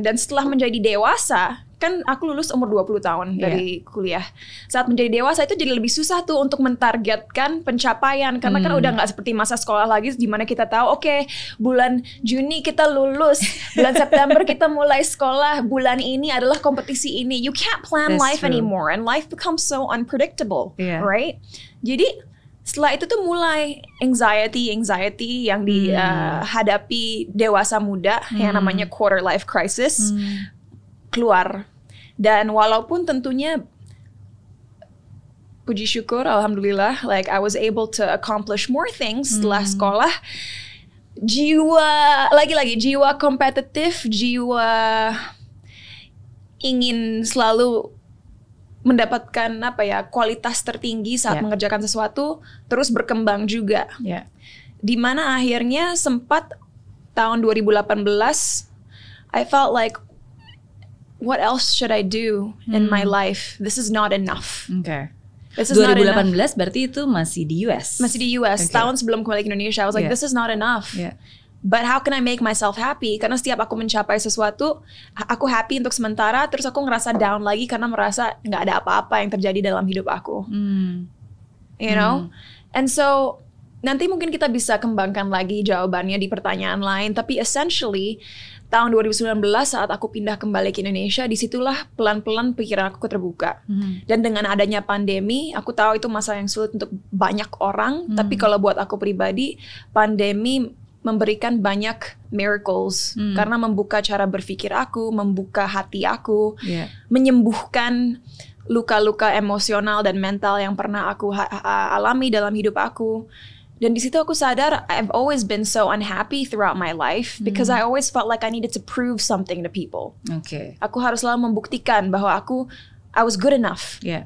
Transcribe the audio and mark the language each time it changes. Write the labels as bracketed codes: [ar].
[id] Dan setelah menjadi dewasa, kan aku lulus umur 20 tahun dari kuliah. Saat menjadi dewasa itu jadi lebih susah tuh untuk mentargetkan pencapaian. Karena kan udah gak seperti masa sekolah lagi, di mana kita tahu, oke, bulan Juni kita lulus, bulan September kita mulai sekolah, bulan ini adalah kompetisi ini. [en] You can't plan life anymore, and life becomes so unpredictable, right? [id] Jadi setelah itu tuh mulai anxiety yang dihadapi dewasa muda, yang namanya quarter life crisis, keluar. Dan walaupun tentunya puji syukur, alhamdulillah, [en] like I was able to accomplish more things [id] setelah sekolah. Jiwa kompetitif, jiwa ingin selalu mendapatkan kualitas tertinggi saat mengerjakan sesuatu terus berkembang juga. Dimana akhirnya sempat tahun 2018 [en] I felt like, what else should I do in my life? This is not enough. [id] Okay. 2018 berarti itu masih di US? Masih di US. Okay. Tahun sebelum kembali ke Indonesia, [en] I was like, this is not enough. But how can I make myself happy? [id] Karena setiap aku mencapai sesuatu, aku happy untuk sementara, terus aku ngerasa down lagi karena merasa nggak ada apa-apa yang terjadi dalam hidup aku. [en] You know? And so, [id] nanti mungkin kita bisa kembangkan lagi jawabannya di pertanyaan lain. Tapi essentially, tahun 2019 saat aku pindah kembali ke Indonesia, disitulah pelan-pelan pikiran aku terbuka. Dan dengan adanya pandemi, aku tahu itu masa yang sulit untuk banyak orang. Tapi kalau buat aku pribadi, pandemi memberikan banyak miracles. Karena membuka cara berpikir aku, membuka hati aku, menyembuhkan luka-luka emosional dan mental yang pernah aku alami dalam hidup aku. Dan di situ aku sadar [en] I've always been so unhappy throughout my life because I always felt like I needed to prove something to people. [id] Aku harus selalu membuktikan bahwa [en] I was good enough.